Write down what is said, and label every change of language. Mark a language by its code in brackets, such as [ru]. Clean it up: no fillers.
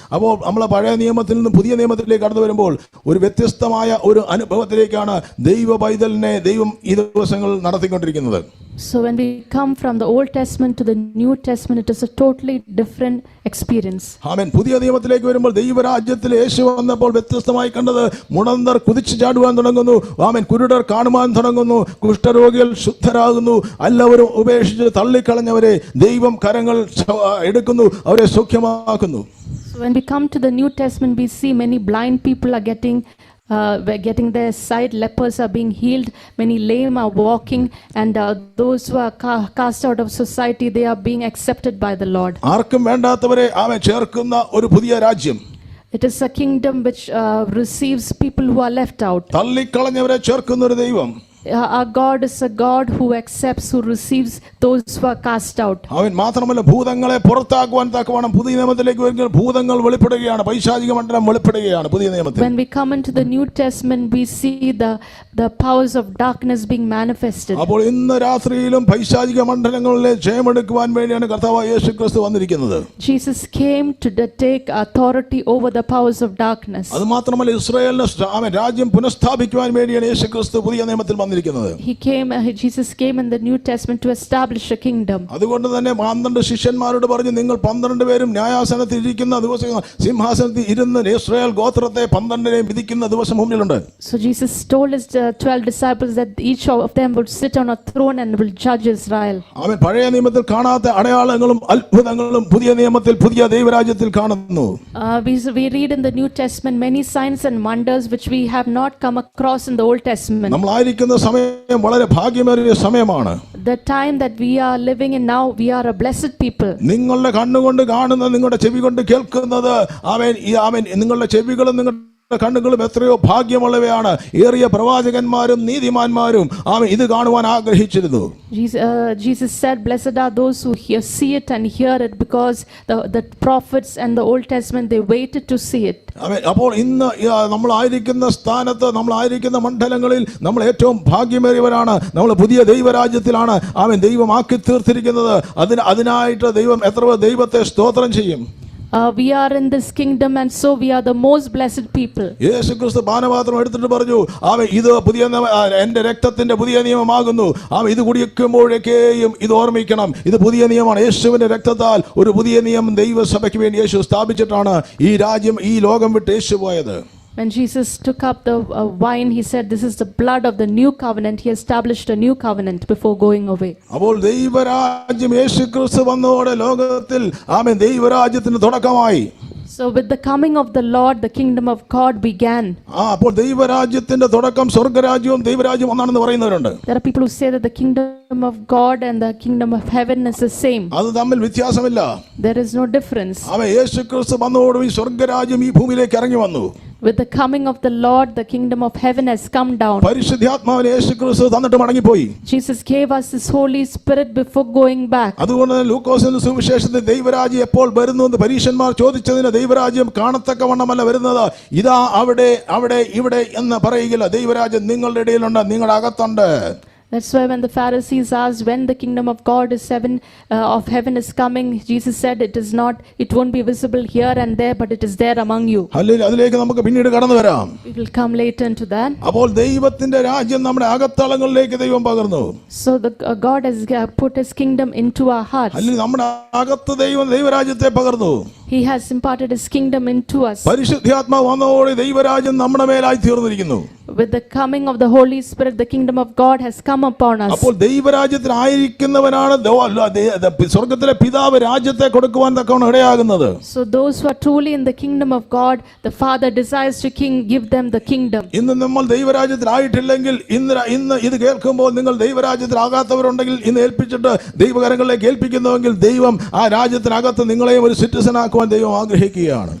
[ml] അപ്പോൾ നമ്മൾ പഴയ നിയമത്തിൽ നിന്ന് പുതിയ നിയമത്തിലേക്ക് കടന്നു വരുമ്പോൾ ഒരു വ്യത്യസ്തമായ ഒരു അനുഭവത്തിലേക്കാണ് ദൈവ പൈതലിനെ ദൈവം ഈ ദിവസങ്ങൾ നടത്തിക്കൊണ്ടിരിക്കുന്നത്. [en] So when we come from the Old Testament to the New Testament, it is a totally different experience. [ml] ആമേൻ. പുതിയ നിയമത്തിലേക്ക് വരുമ്പോൾ ദൈവരാജ്യത്തിൽ യേശു വന്നപ്പോൾ വ്യത്യസ്തമായി കണ്ടത്, മുടന്തർ കുതിച്ചു ചാടുവാൻ തുടങ്ങുന്നു. ആമേൻ. കുരുടർ കാണുവാൻ തുടങ്ങുന്നു. കുഷ്ഠരോഗികൾ ശുദ്ധരാകുന്നു. എല്ലാവരും ഉപേക്ഷിച്ച് തള്ളിക്കളഞ്ഞവരെ ദൈവം കരങ്ങൾ എടുക്കുന്നു, അവരെ സൗഖ്യമാക്കുന്നു. [en] So when we come to the New Testament, we see many blind people are getting their sight, lepers are being healed, many lame are walking, and those who are cast out of society, they are being accepted by the Lord. [ml] ആർക്കും വേണ്ടാത്തവരെ അവൻ ചേർക്കുന്ന ഒരു പുതിയ രാജ്യം. [en] It is a kingdom which receives people who are left out. [ml] തള്ളിക്കളഞ്ഞവരെ ചേർക്കുന്ന ഒരു ദൈവം. [en] Our God is a God who accepts, who receives those who are cast out. [ml] അവൻ മാത്രമല്ല, ഭൂതങ്ങളെ പുറത്താക്കുവാൻ തക്കവണ്ണം പുതിയ നിയമത്തിലേക്ക് വരുമ്പോൾ ഭൂതങ്ങൾ വെളിപ്പെടുകയാണ്, പൈശാചിക മണ്ഡലം വെളിപ്പെടുകയാണ് പുതിയ നിയമത്തിൽ. [en] When we come into the New Testament, we see the powers of darkness being manifested. [ml] അപ്പോൾ ഇന്ന് രാത്രിയിലും പൈശാചിക മണ്ഡലങ്ങളിലെ ജയമെടുക്കുവാൻ വേണ്ടിയാണ് കർത്താവ് യേശുക്രിസ്തു വന്നിരിക്കുന്നത്. [en] Jesus came to take authority over the powers of darkness. [ml] അത് മാത്രമല്ല, ഇസ്രായേലിന്റെ രാജ്യം പുനഃസ്ഥാപിക്കുവാൻ വേണ്ടിയാണ് യേശുക്രിസ്തു പുതിയ നിയമത്തിൽ വന്നിരിക്കുന്നത്. [en] Jesus came in the New Testament to establish a kingdom. [ml] അതുകൊണ്ട് തന്നെ 12 ശിഷ്യന്മാരോട് പറഞ്ഞു, നിങ്ങൾ 12 പേരും ന്യായാസനത്തിൽ ഇരിക്കുന്ന ദിവസം സിംഹാസനത്തിൽ ഇരുന്ന് ഇസ്രായേൽ ഗോത്രത്തെ 12 വിധിക്കുന്ന ദിവസം മുന്നിലുണ്ട്. [en] So Jesus told his 12 disciples that each of them would sit on a throne and will judge Israel. [ml] അവൻ പഴയ നിയമത്തിൽ കാണാത്ത അടയാളങ്ങളും അത്ഭുതങ്ങളും പുതിയ നിയമത്തിൽ പുതിയ ദൈവരാജ്യത്തിൽ കാണുന്നു. [en] We read in the New Testament many signs and wonders which we have not come across in the Old Testament. [ml] നമ്മളായിരിക്കുന്ന സമയം വളരെ ഭാഗ്യമേറിയ സമയമാണ്. [en] the time that we are living in now, we are a blessed people. [ml] നിങ്ങളുടെ കണ്ണുകൊണ്ട് കാണുന്നത്, നിങ്ങളുടെ ചെവി കൊണ്ട് കേൾക്കുന്നത്, ആമേൻ നിങ്ങളുടെ ചെവികളും നിങ്ങളുടെ കണ്ണുകളും എത്രയോ ഭാഗ്യമുള്ളവയാണ്. ഏറിയ പ്രവാചകന്മാരും നീതിമാന്മാരും ഇത് കാണുവാൻ ആഗ്രഹിച്ചിരുന്നു. [en] Jesus said, blessed are those who see it and hear it, because the prophets and the Old Testament, they waited to see it. [ml] അപ്പോൾ ഇന്ന് നമ്മളായിരിക്കുന്ന സ്ഥാനത്ത്, നമ്മളായിരിക്കുന്ന മണ്ഡലങ്ങളിൽ നമ്മൾ ഏറ്റവും ഭാഗ്യമേറിയവരാണ്. നമ്മൾ പുതിയ ദൈവരാജ്യത്തിലാണ് ദൈവം ആക്കി തീർത്തിരിക്കുന്നത്. അതിനായിട്ട് ദൈവം എത്ര ദൈവത്തെ സ്തോത്രം ചെയ്യും. [en] We are in this kingdom, and so we are the most blessed people. [ml] യേശുക്രിസ്തു പാനപാത്രം എടുത്തിട്ട് പറഞ്ഞു, ഇത് പുതിയ എന്റെ രക്തത്തിന്റെ പുതിയ നിയമമാകുന്നു. ഇത് കുടിക്കുമ്പോഴേക്കെയും ഇത് ഓർമ്മിക്കണം, ഇത് പുതിയ നിയമമാണ്. യേശുവിന്റെ രക്തത്താൽ ഒരു പുതിയ നിയമം ദൈവസഭയ്ക്ക് വേണ്ടി യേശു സ്ഥാപിച്ചിട്ടാണ് ഈ രാജ്യം, ഈ ലോകം വിട്ട് യേശു പോയത്. [en] When Jesus took up the wine, he said, this is the blood of the new covenant. He established a new covenant before going away. [ml] അപ്പോൾ ദൈവരാജ്യം യേശുക്രിസ്തു വന്നതോടെ ലോകത്തിൽ ദൈവരാജ്യത്തിന് തുടക്കമായി. [en] So with the coming of the Lord, the kingdom of God began. [ml] അപ്പോൾ ദൈവരാജ്യത്തിന്റെ തുടക്കം സ്വർഗ്ഗരാജ്യവും ദൈവരാജ്യവും ഒന്നാണെന്ന് പറയുന്നവരുണ്ട്. [en] There are people who say that the kingdom of God and the kingdom of heaven is the same. [ml] അത് തമ്മിൽ വ്യത്യാസമില്ല. [en] There is no difference. [ml] യേശുക്രിസ്തു വന്നതോടെ ഈ സ്വർഗ്ഗരാജ്യം ഈ ഭൂമിയിലേക്ക് ഇറങ്ങി വന്നു. [en] With the coming of the Lord, the kingdom of heaven has come down. [ml] പരിശുദ്ധാത്മാവിനെ യേശുക്രിസ്തു തന്നിട്ട് മടങ്ങിപ്പോയി. [en] Jesus gave us his Holy Spirit before going back. [ml] അതുകൊണ്ട് ലൂക്കോസിന്റെ സുവിശേഷത്തിൽ ദൈവരാജ്യം എപ്പോൾ വരുന്നു എന്ന് പരീശന്മാർ ചോദിച്ചതിന്, ദൈവരാജ്യം കാണത്തക്കവണ്ണമല്ല വരുന്നത്, ഇതാ അവിടെ അവിടെ ഇവിടെ എന്ന് പറയുകയില്ല. ദൈവരാജ്യം നിങ്ങളുടെ ഇടയിലുണ്ട്, നിങ്ങളുടെ അകത്തുണ്ട്. [en] That's why when the Pharisees asked when the kingdom of God is of heaven is coming, Jesus said it won't be visible here and there, but it is there among you. [ml] അതിലേക്ക് നമുക്ക് പിന്നീട് കടന്നു വരാം. [en] We will come later into that. [ml] അപ്പോൾ ദൈവത്തിന്റെ രാജ്യം നമ്മുടെ അകത്തളങ്ങളിലേക്ക് ദൈവം പകർന്നു. [en] So God has put his kingdom into our hearts. [ml] നമ്മുടെ അകത്ത് ദൈവം ദൈവരാജ്യത്തെ പകർന്നു. [en] He has imparted his kingdom into us. [ml] പരിശുദ്ധാത്മാവ് വന്നതോടെ ദൈവരാജ്യം നമ്മുടെ മേലായി തീർന്നിരിക്കുന്നു. [en] With the coming of the Holy Spirit, the kingdom of God has come upon us. [ml] അപ്പോൾ ദൈവരാജ്യത്തിൽ ആയിരിക്കുന്നവനാണ് സ്വർഗ്ഗത്തിലെ പിതാവ് രാജ്യത്തെ കൊടുക്കുവാൻ തക്കവണ്ണം ഇടയാകുന്നത്. [en] So those who are truly in the kingdom of God, the Father desires to give them the kingdom. [ml] ഇന്ന് നമ്മൾ ദൈവരാജ്യത്തിൽ ആയിട്ടില്ലെങ്കിൽ, ഇന്ന് ഇത് കേൾക്കുമ്പോൾ നിങ്ങൾ ദൈവരാജ്യത്തിൽ ആകാത്തവരുണ്ടെങ്കിൽ ഇന്ന് ഏൽപ്പിച്ചിട്ട് ദൈവകരങ്ങളിലേക്ക് ഏൽപ്പിക്കുന്നുവെങ്കിൽ ദൈവം ആ രാജ്യത്തിനകത്ത് നിങ്ങളെയും ഒരു സിറ്റിസൺ ആക്കുവാൻ ദൈവം ആഗ്രഹിക്കുകയാണ്.